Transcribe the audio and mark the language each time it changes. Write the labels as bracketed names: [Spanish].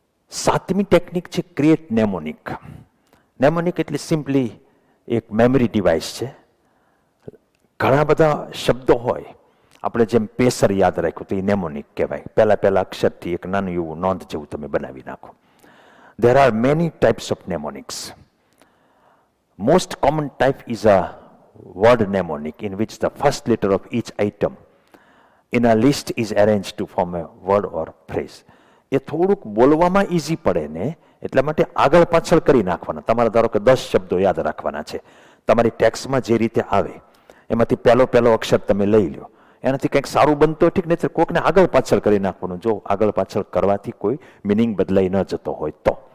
[Gujarati] સાતમી ટેકનિક છે create mnemonic. Mnemonic એટલે સિમ્પલી એક મેમરી ડિવાઇસ છે. ઘણા બધા શબ્દો હોય, આપણે જેમ પેસર યાદ રાખ્યું તો એ નેમોનિક કહેવાય. પહેલા અક્ષરથી એક નાનું એવું નોંધ જેવું તમે બનાવી નાખો. [English] There are many types of mnemonics. Most common type is a word mnemonic in which the first letter of each item in a list is arranged to form a word or phrase. [Gujarati] એ થોડુંક બોલવામાં easy પડે ને એટલા માટે આગળ પાછળ કરી નાખવાના. તમારે ધારો કે 10 શબ્દો યાદ રાખવાના છે, તમારી ટેક્સ્ટમાં જે રીતે આવે એમાંથી પહેલો અક્ષર તમે લઈ લો, એનાથી કંઈક સારું બનતો ઠીક, નહીં કોઈકને આગળ પાછળ કરી નાખવાનું. જો આગળ પાછળ કરવાથી કોઈ મિનિંગ બદલાઈ ન જતો હોય તો.